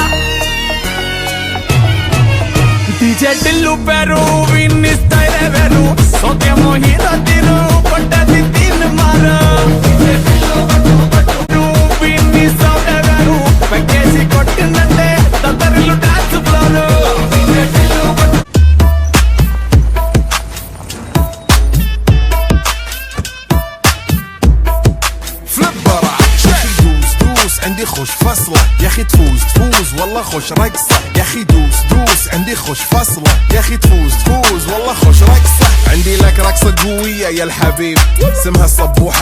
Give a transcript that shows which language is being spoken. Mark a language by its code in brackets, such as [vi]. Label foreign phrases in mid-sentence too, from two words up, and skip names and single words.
[te] డీజే టిల్లు పేరు విన్ని స్టైల్ వేరు సోకేమో హీరో తీరు పట్టది తీన్ మారు విన్ని సౌండ్ వేరు పెక్కేసి కొట్టిందంటే తత్తరిల్లు [en] dance floor [ar] عندي خوش فصلة يا اخي تفوز تفوز والله خوش رقصة يا اخي دوس دوس عندي خوش فصلة يا اخي تفوز تفوز والله خوش رقصة عندي لك رقصة قوية يا الحبيب اسمها صبوحة